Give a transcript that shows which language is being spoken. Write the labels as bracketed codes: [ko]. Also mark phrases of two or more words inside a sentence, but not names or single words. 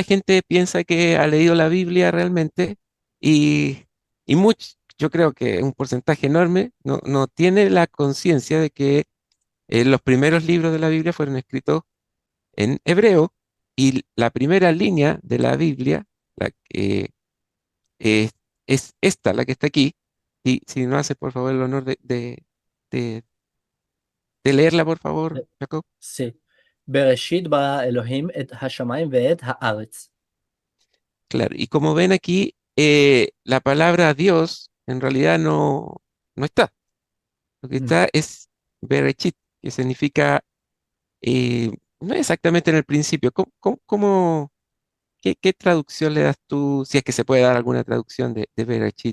[es] la gente piensa que ha leído la Biblia realmente y, yo creo que un porcentaje enorme no tiene la conciencia de que los primeros libros de la Biblia fueron escritos en hebreo y la primera línea de la Biblia, la que eh, es esta, la que está aquí, y si no hace por favor el honor de- de leerla, por favor, Eh, Jacob. Sí. [he] בראשית ברא אלהים את השמים ואת הארץ. [es] Claro, y como ven aquí, la palabra Dios en realidad no está. Lo que Mm, está es Berechit, que significa, eh, no exactamente en el principio. ¿Qué traducción le das tú, si es que se puede dar alguna traducción de Berechit,